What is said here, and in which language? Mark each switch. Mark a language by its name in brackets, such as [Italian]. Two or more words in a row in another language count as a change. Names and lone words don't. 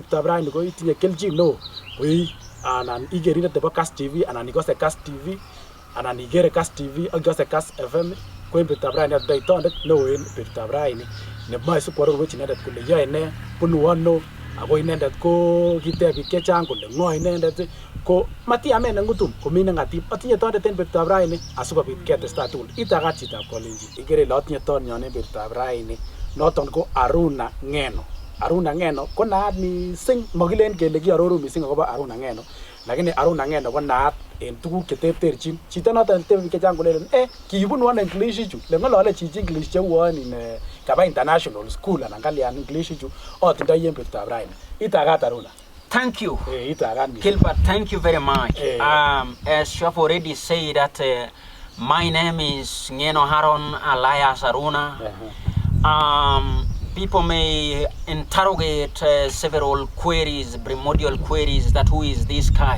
[Kalenjin] betutab raini ko itinye kelchin neo koi anan igerindet nebo KASS TV anan ikose KASS TV anan igere KASS TV ak ikose KASS FM ko en betutab raini atindoi tondet neo en betutab raini nemoe sikwororwech inendet kole yoe ne bunu ano ako inendet ko kiteb biik chechang kole ng'o inendet ko matiamen ng'utum komi neng'atib atinye tondet en betutab raini asikobit ketestai tugul itagat chitab kolenjin ikere ile atinye tonyon en betutab raini noton ko Aruna Ngeno. Aruna Ngeno ko naat missing mokilen kele kiaroru missing akobo Aruna Ngeno lakini Aruna Ngeno ko naat en tuguk cheterterchin chito noton tebe biik chechang kolelen kibunu ano English ichu le ng'olole chichi English cheuon kaba [English] international school [Kalenjin] anan kalyan English ichu atindoi en betutab raini itagat Aruna. [English] Thank you, Gilbert. Thank you very much. As you have already said that my name is Ngeno Haron alias Aruna. People may interrogate several queries, primordial queries, that who is this guy?